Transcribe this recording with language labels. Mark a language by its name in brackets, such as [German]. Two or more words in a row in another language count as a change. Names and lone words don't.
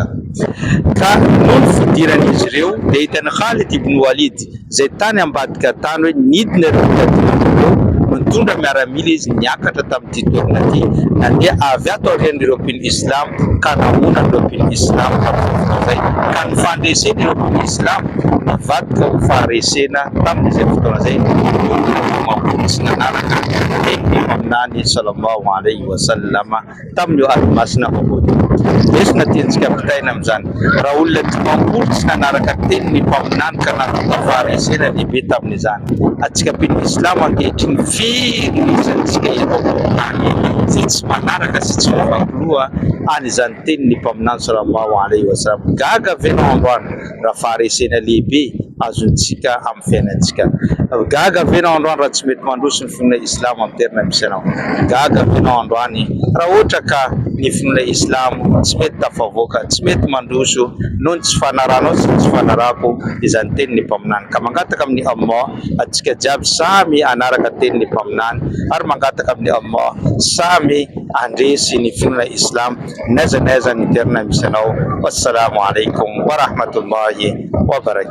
[Malagasy] Ka noho ny fidiran'izy ireo dia hitany Khalid ibn Walid zay tany ambadika tany hoe nidina ireo mitondra miaramila izy niakatra tamin'ity toerana ity, nandeha avy ato aorian'ireo mpino Islam ka namoana ireo mpino Islam tamin'izay fotoana zay, ka nifandresena ireo mpino Islam nivadika ho faharesena tamin'izay fotoana zay. Sy nanaraka teny aminany [Arabic] صلى الله عليه وسلم [Malagasy] tamin'io ady masina Uhud. Lesona tiantsika pitaina amin'izany, raha olona 50 tsy nanaraka teny mpaminany ka nahatonga faharesena lehibe tamin'izany, atsika mpino Islam ankehitriny firy izantsika eto ambony izay tsy manaraka sy tsy mifampiloha an'izany teny ny mpaminany [Arabic] صلى الله عليه وسلم. [Malagasy] Gaga venao androany raha faharesena lehibe azontsika amin'ny fiainantsika. Gaga venao androany raha tsy mety mandroso ny finoana Islam amin'ny toerana misy anao. Gaga venao androany raha ohatra ka ny finoana Islam tsy mety tafavoaka, tsy mety mandroso noho ny tsy fanaranao sy tsy fanarako izany teny ny mpaminany. Ka mangataka amin'ny Allah atsika jiaby samy anaraka teny ny mpaminany ary mangataka amin'ny Allah samy andresy ny finoana Islam n'aiza n'aiza ny toerana misy anao. [Arabic] والسلام عليكم ورحمة الله وبركاته.